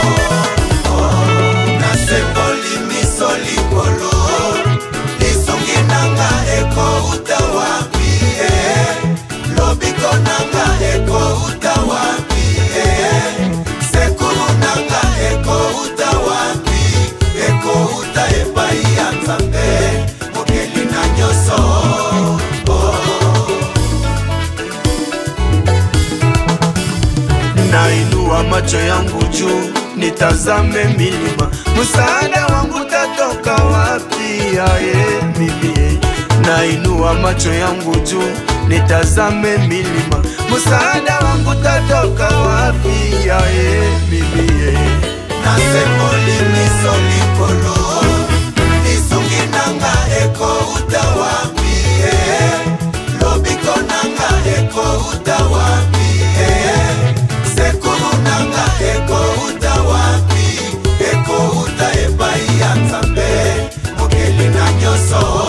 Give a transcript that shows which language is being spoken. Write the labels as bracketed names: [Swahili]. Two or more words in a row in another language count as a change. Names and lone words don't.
[Lingala] na semboli miso likolo lisungi nanga eko utawapi lobiko nanga eko utawapi sekuru nanga eko utawapi eko uta epai ya Nzambe mokeli na nyoso [Swahili] nainua macho yangu juu nitazame milima, msaada wangu tatoka wapi? Aye mimi nainua macho yangu juu nitazame milima, msaada wangu tatoka wapi? [Lingala] Aye mimi nasemboli miso likolo lisungi nanga eko utawapi lobiko nanga eko utawapi sekuru nanga eko utawapi eko uta epai ya Nzambe mokeli na nyoso